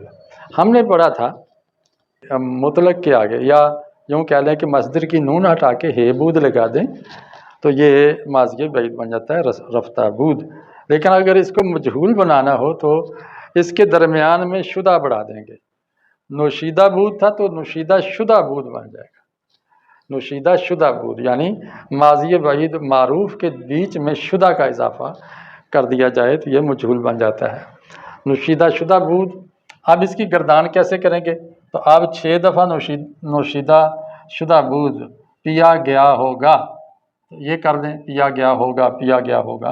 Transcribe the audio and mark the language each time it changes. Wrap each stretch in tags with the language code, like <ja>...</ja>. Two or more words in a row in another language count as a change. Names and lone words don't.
<ur>ہم نے پڑھا تھا مطلق کے آگے، یا یوں کہہ لیں کہ مصدر کی نون ہٹا کے ہے بود لگا دیں تو یہ ماضی بعید بن جاتا ہے،</ur> <fa>رفتہ بود۔</fa> <ur>لیکن اگر اس کو مجہول بنانا ہو تو اس کے درمیان میں شدہ بڑھا دیں گے۔</ur> <fa>نوشیدہ بود</fa> <ur>تھا تو</ur> <fa>نوشیدہ شدہ بود</fa> <ur>بن جائے گا،</ur> <fa>نوشیدہ شدہ بود،</fa> <ur>یعنی ماضی بعید معروف کے بیچ میں شدہ کا اضافہ کر دیا جائے تو یہ مجہول بن جاتا ہے،</ur> <fa>نوشیدہ شدہ بود۔</fa> <ur>اب اس کی گردان کیسے کریں گے؟ تو آپ 6 دفعہ</ur> <fa>نوشیدہ شدہ بود</fa> <ur>پیا گیا ہوگا، یہ کر دیں، پیا گیا ہوگا، پیا گیا ہوگا۔</ur>